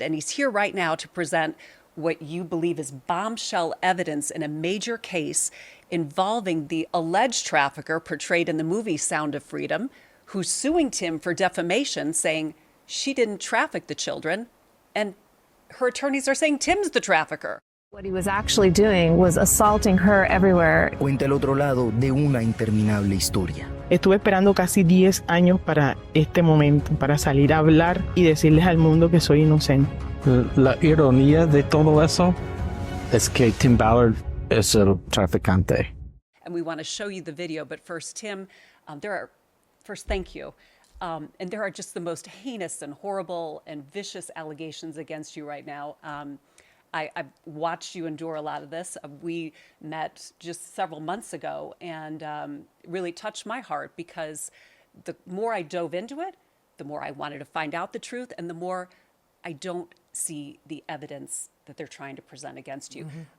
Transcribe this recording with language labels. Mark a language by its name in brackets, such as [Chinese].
[English] And he's here right now to present what you believe is bombshell evidence in a major case involving the alleged trafficker portrayed in the movie Sound of Freedom, who's suing Tim for defamation, saying she didn't traffic the children, and her attorneys are saying Tim's the trafficker. What he was actually doing was assaulting her everywhere. [Spanish] Cuenta el otro lado de una interminable historia. Estuve esperando casi 10 años para este momento, para salir a hablar y decirles al mundo que soy inocente. La ironía de todo eso es que Tim Ballard es el traficante. [English] And we want to show you the video, but first, Tim, first, thank you. And there are just the most heinous and horrible and vicious allegations against you right now. I've watched you endure a lot of this. We met just several months ago and really touched my heart because the more I dove into it, the more I wanted to find out the truth and the more I don't see the evidence that they're trying to present against you. Mm-hmm.